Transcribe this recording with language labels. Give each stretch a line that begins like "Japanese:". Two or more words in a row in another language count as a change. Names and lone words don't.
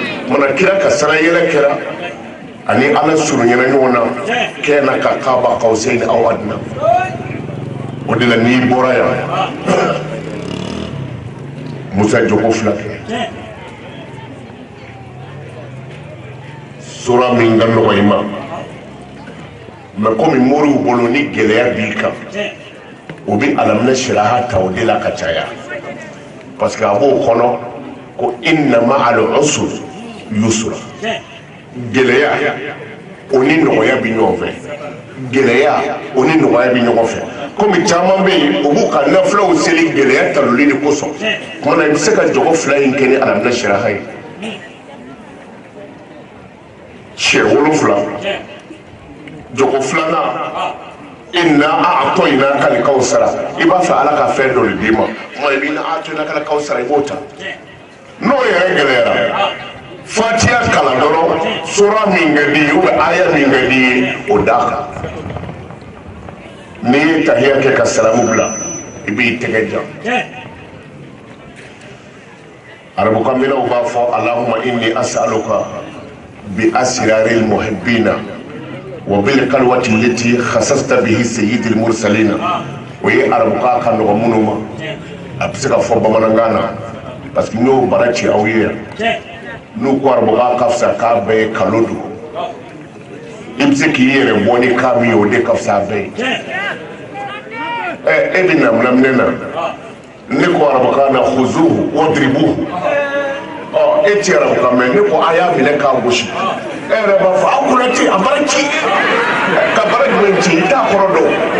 Bambara: mana kira ka sara yɛlɛ kɛra ani ala surunyana ɲɔgɔn na kɛna ka
Arabic: قاب قوسين أو أدنى
Bambara: o de la n'i bɔra yan musa jogo fila kɛ sura min ka nɔgɔ i ma mais komi moriw bolo ni gɛlɛya b'i kan o bi alaminɛ siraha ta o de la ka caya
French: parce que
Bambara: a b'o kɔnɔ ko
Arabic: إن مع العسر يسرا
Bambara: gɛlɛya o ni nɔgɔya bi ɲɔgɔn fɛ gɛlɛya o ni nɔgɔya bi ɲɔgɔn fɛ komi caman bɛ yen o b'u ka nafulaw seli gɛlɛya taloli de kosɔn tuma na i bɛ se ka jogo fila in kɛ ni alaminɛ siraha ye cɛ 7 jogo filanan
Arabic: إنا أعطيناك الكوثر
Bambara: i b'a fɛ ala ka fɛn dɔ de d'i ma tuma i bɛ
Arabic: إنا أعطيناك الكوثر
Bambara: i b'o ta n'o yɛrɛ gɛlɛyara fatiha kalan dɔrɔn sura min ka di ye
French: ou bien
Bambara: aya min ka di ye o d'a kan n'i ye tahiya kɛ ka salamu bila i b'i tɛgɛ jan arabukanminaw b'a fɔ
Arabic: اللهم إني أسألك ب أسرار المحبين وبالخلوة التي خصصت به سيد المرسلين
Bambara: o ye arabuka ka nɔgɔ minnu ma a bɛ se ka fɔ bamanankan na
French: parce que
Bambara: n'o bara ci aw ye n'u ko arabuka ka fisa k'a bɛɛ ye kalo don i bɛ se k'i yɛrɛ bɔ ni kan min ye o de ka fisa bɛɛ ye e bɛ namunamune na ne ko arabukan na
Arabic: خذوه واضربوه
Bambara: e ti arabukan mɛn ne ko a y'a minɛ k'a gosi e yɛrɛ b'a fɔ aw kunna ci a bara ci ka bara jumɛn ci i t'a kɔrɔ dɔn